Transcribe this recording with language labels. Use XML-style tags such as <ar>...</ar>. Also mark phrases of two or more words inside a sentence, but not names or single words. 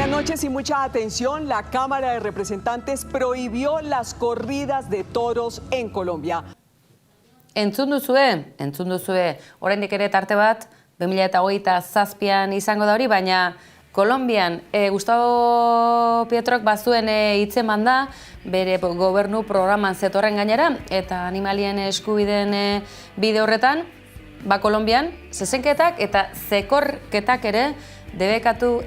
<es>noches y mucha atención. La Cámara de Representantes prohibió las corridas de toros en Colombia.</es> <eu>Entzun duzue, oraindik ere tarte bat, 2027an izango da hori, baina Kolombian Gustavo Petrok bazuen hitzeman da, bere gobernu programan zetorren gainera, eta animalien eskubideen bide horretan, Kolombian, zezenketak eta zekorketak ere debekatu</eu>